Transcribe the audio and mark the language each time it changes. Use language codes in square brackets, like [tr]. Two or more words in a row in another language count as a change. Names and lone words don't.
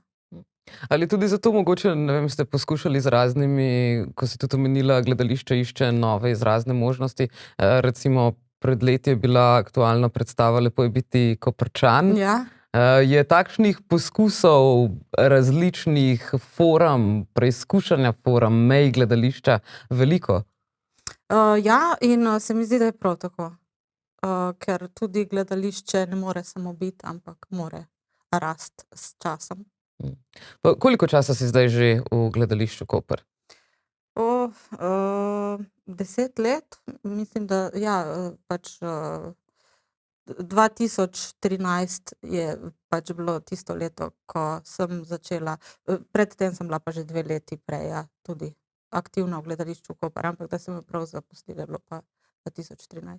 [sl] Ali tudi zato mogoče, ne vem, ste poskušali z raznimi, ko si tudi omenila, gledališče išče nove izrazne možnosti. Recimo pred leti je bila aktualna predstava Lepo je biti Koprčan. Ja. Je takšnih poskusov različnih form, preizkušanja form, mej gledališča veliko? Ja, in se mi zdi, da je prav tako. Ker tudi gledališče ne more samo biti, ampak more rasti s časom. Pa koliko časa si zdaj že v gledališču Koper? 10 let, mislim, da ja, pač 2013 je pač bilo tisto leto, ko sem začela, pred tem sem bila pa že 2 leti prej, ja, tudi aktivna v gledališču Koper, ampak da sem me prav zaposlila, je bilo pa 2013.